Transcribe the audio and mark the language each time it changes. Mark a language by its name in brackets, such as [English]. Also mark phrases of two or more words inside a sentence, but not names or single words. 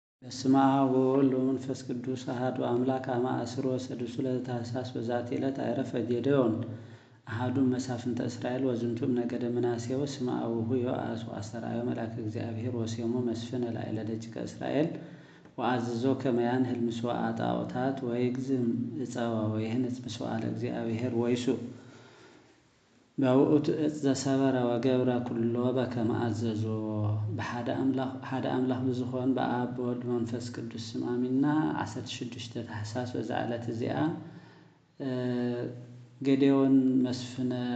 [Geez] በስመ አብ ወወልድ ወመንፈስ ቅዱስ አሐዱ አምላክ አመ አስሮ ወሰዱሱ ለታኅሣሥ በዛቲ ዕለት ዐረፈ ጌዴዎን አሐዱ መሳፍንተ እስራኤል ወዝንቱም ነገደ ምናሴ ወስመ አቡሁ ዮአስ ወአስተርአዮ መልአከ እግዚአብሔር ወሴሞ መስፍነ ላዕለ ደቂቀ እስራኤል ወአዘዞ ከመ ያንህል ምስዋዕ ጣዖታት ወይግዝም ዕፀወ ወይህንጽ ምስዋዕ ለእግዚአብሔር ወይሱዕ በውእቱ ዕፅ ዘሰበረ ወገብረ ኩሎ በከመ አዘዞ። [Tigrinya] በሓደ አምላኽ ብዝኾን በአብ በወልድ መንፈስ ቅዱስ ስም አሚንና 16 ታኅሣሥ በዛ ዕለት እዚኣ ጌዴዎን መስፍነ